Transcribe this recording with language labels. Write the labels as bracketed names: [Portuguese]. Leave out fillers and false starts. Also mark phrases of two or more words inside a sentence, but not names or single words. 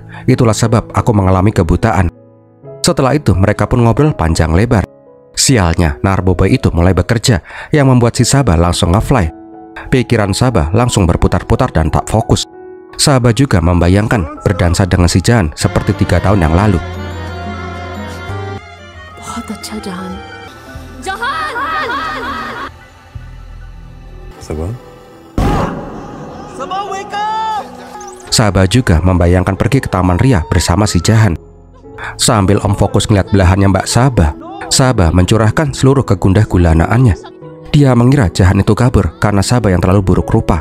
[Indonesian] Itulah sebab aku mengalami kebutaan. Setelah itu mereka pun ngobrol panjang lebar. Sialnya, narboboy itu mulai bekerja, yang membuat si Sabah langsung nge-fly. Pikiran Sabah langsung berputar-putar dan tak fokus. Sabah juga membayangkan berdansa dengan si Jahan seperti 3 tahun yang lalu. [Hindi] बहुत अच्छा जहान। जहान! सबा? [Indonesian] Sabah juga membayangkan pergi ke Taman Ria bersama si Jahan. Sambil Om fokus ngeliat belahannya Mbak Sabah, Sabah mencurahkan seluruh kegundah gulanaannya. Dia mengira Jahan itu kabur karena Sabah yang terlalu buruk rupa.